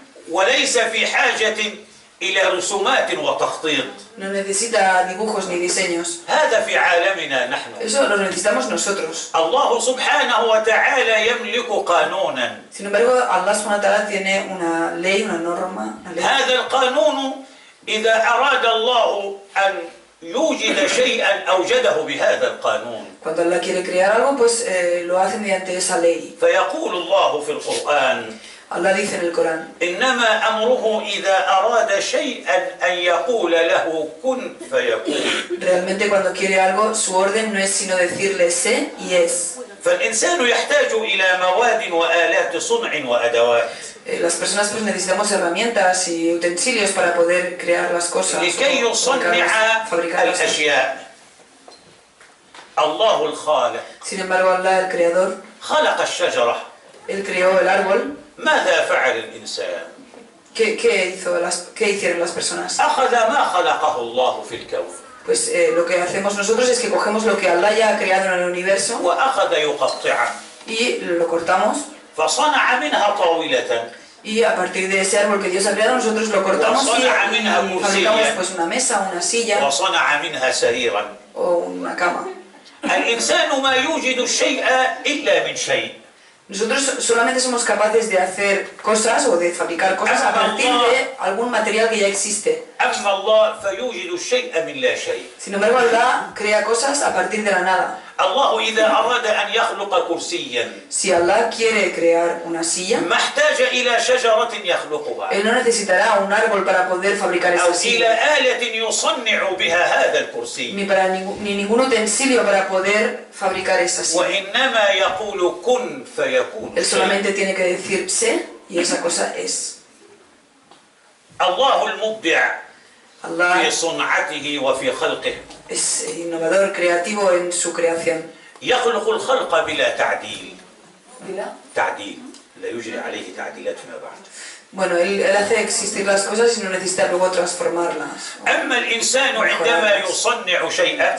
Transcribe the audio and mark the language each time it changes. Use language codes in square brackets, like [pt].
[ar] وليس في حاجة إلى رسومات وتخطيط. [es] No necesita dibujos ni diseños. [ar] هذا في عالمنا نحن. [es] Eso lo necesitamos nosotros. [ar] الله سبحانه وتعالى يملك قانونا. [es] Sin embargo, Allah [ar] subhanahu wa ta'ala [es] tiene una ley, una norma, una ley. [ar] هذا القانون إذا أراد الله أن يوجد شيئا أوجده بهذا القانون. [es] Cuando Allah quiere crear algo, pues lo hace mediante esa ley. [ar] فيقول الله في القرآن [es] Allah dice en el Corán, [ar] إنما أمره إذا أراد شيئا أن يقول له كن فيكون. [es] realmente cuando quiere algo, su orden no es sino decirle sé y es. [ar] فالإنسان يحتاج إلى مواد وآلات صنع وأدوات [es] Las personas pues necesitamos herramientas y utensilios para poder crear las cosas, [ar] لكي يصنع [es] fabricar las cosas. [ar] الأشياء. الله الخالق [es] Sin embargo, Allah, el creador, [ar] خلق الشجرة. [es] Él creó el árbol. [ar] ماذا فعل الإنسان؟ [es] ¿Qué hicieron las personas? [ar] أخذ ما خلقه الله في الكون [es] Pues lo que hacemos nosotros es que cogemos lo que Allah ya ha creado en el universo [ar] وأخذ يقطعه [es] y lo cortamos, [ar] فصنع منها طاولة [es] y a partir de ese árbol que Dios ha creado nosotros lo cortamos y fabricamos pues una mesa, una silla [ar] وصنع منها سريرا. [es] o una cama. [ar] الإنسان ما يوجد الشيء إلا من شيء. [es] Nosotros solamente somos capaces de hacer cosas o de fabricar cosas a partir de algún material que ya existe. [ar] أما الله فيوجد الشيء من لا شيء. [es] Sin embargo, Allah crea cosas a partir de la nada. [ar] الله إذا أراد أن يخلق كرسيا [es] Si Allah quiere crear una silla, [ar] ما احتاج إلى شجرة يخلقها [es] Él no necesitará un árbol para poder fabricar [ar] أو [es] esa [ar] إلى [es] silla, [ar] آلة يصنع بها هذا الكرسي [es] ni ningún utensilio para poder fabricar esa silla. [ar] وإنما يقول كن فيكون [es] Él solamente tiene que decir sé Y esa cosa es [ar] الله المبدع [es] Allah. [ar] في صنعته وفي خلقه [es] Es innovador, creativo en su creación. [ar] يخلق الخلق بلا تعديل ¿Vila? تعديل لا يجري عليه تعديلات فيما بعد. [es] Bueno, él hace existir las cosas y no necesita luego transformarlas. [ar] أما الإنسان عندما يصنع شيئا